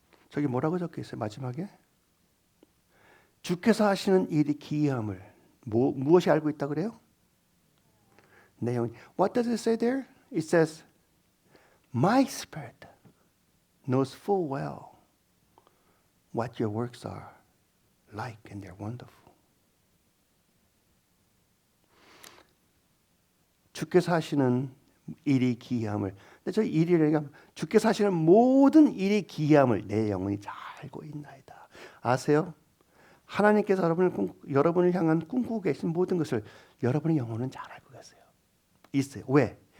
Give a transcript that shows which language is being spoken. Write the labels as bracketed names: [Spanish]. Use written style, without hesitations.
[Korean] 저기 뭐라고 적혀 있어요? 마지막에 주께서 하시는 일이 기이함을 무엇이 알고 있다 그래요? 내용이 [English] What does it say there? It says, My spirit knows full well what your works are like, and they're wonderful. [Korean] 주께서 하시는 일이 기이함을. 근데 저 일이라니까 주께서 하시는 모든 일이 기이함을 내 영혼이 잘 알고 있나이다. 아세요? 하나님께서 여러분을 향한 꿈꾸고 계신 모든 것을 여러분의 영혼은 잘 알고 계세요. 있어요. 왜?